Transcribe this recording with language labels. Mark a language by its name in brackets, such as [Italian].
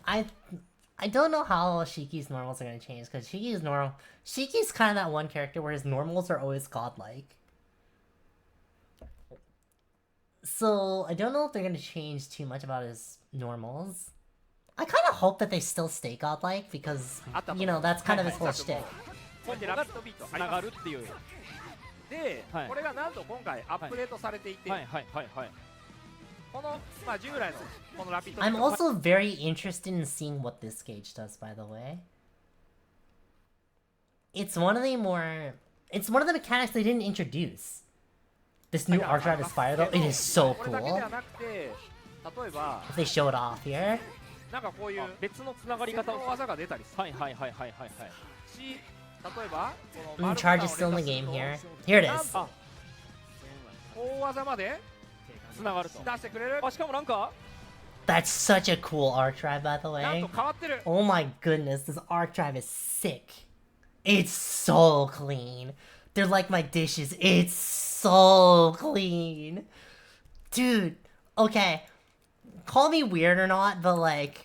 [English] I don't know how Shiki's normals are gonna change, because Shiki's kind of that one character where his normals are always godlike. So, I don't know if they're gonna change too much about his normals. I kind of hope that they still stay godlike, because, you know, that's kind of his whole shtick. [Japanese] 繋がるっていう。で、これがなんと今回アップデートされていて、このまあ従来のこのラピッド。 [English] I'm also very interested in seeing what this gauge does, by the way. It's one of the mechanics they didn't introduce. This new arc drive is fire though. It is so cool. If they show it off here. [Japanese] なんかこういう別の繋がり方を技が出たりする。はいはいはいはいはいはい。例えばこの [English] Charge is still in the game here. Here it is. [Japanese] 大技まで繋がると。出してくれる。あ、しかもなんか [English] That's such a cool arc drive, by the [Japanese] なん [English] way. [Japanese] と変わってる。 [English] Oh my goodness, this arc drive is sick. It's so clean. They're like my dishes. It's so clean. Dude, okay. Call me weird or not, but like...